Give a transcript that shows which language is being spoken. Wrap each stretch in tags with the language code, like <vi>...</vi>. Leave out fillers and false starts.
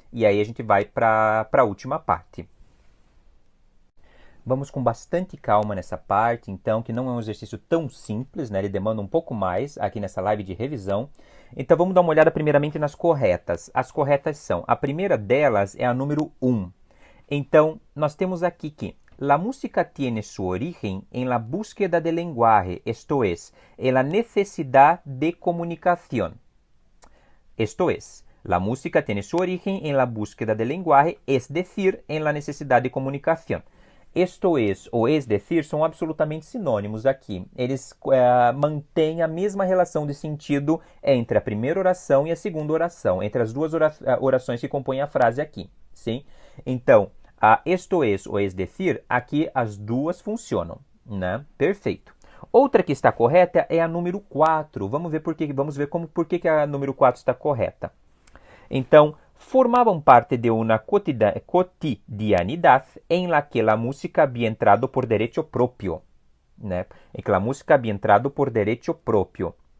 <pt>E aí a gente vai para a última parte. Vamos com bastante calma nessa parte, então, que não é um exercício tão simples, né? Ele demanda um pouco mais aqui nessa live de revisão. Então, vamos dar uma olhada primeiramente nas corretas. As corretas são, a primeira delas é a número 1. Então, nós temos aqui que</pt> <es>la música tiene su origen en la búsqueda del lenguaje, esto es, en la necesidad de comunicación. Esto es, la música tiene su origen en la búsqueda del lenguaje, es decir, en la necesidad de comunicación.</es> <pt>Esto es ou es decir são absolutamente sinônimos aqui. Eles mantêm a mesma relação de sentido entre a primeira oração e a segunda oração, entre as duas orações que compõem a frase aqui, sim? Então, esto es ou es decir, aqui as duas funcionam, né? Perfeito. Outra que está correta é a número 4. Vamos ver por que a número 4 está correta.</pt> <es>Então, formaban parte de una cotidianidad en la que la música había entrado por derecho propio, ¿no? En que la música había entrado por derecho propio.</es>